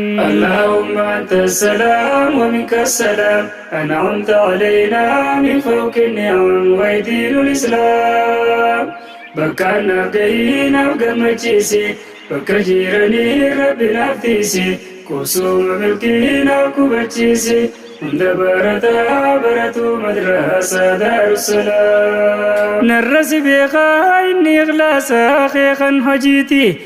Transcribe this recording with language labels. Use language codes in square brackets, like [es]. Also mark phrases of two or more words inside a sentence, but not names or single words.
[ar] اللهم أنت السلام ومنك السلام. أنعمت علينا من فوق النعم ودين الإسلام. [om] Bakka naaf gahii naaf gammachiisi. Bakka jiranii Rabbi naaf tiisi. Qubsuma milkii naaf qubachiisi. Hunda barataa baratu madrasaa Daarussalaam. Narra si beekaa inni ikhlaasa kee kan hojiiti.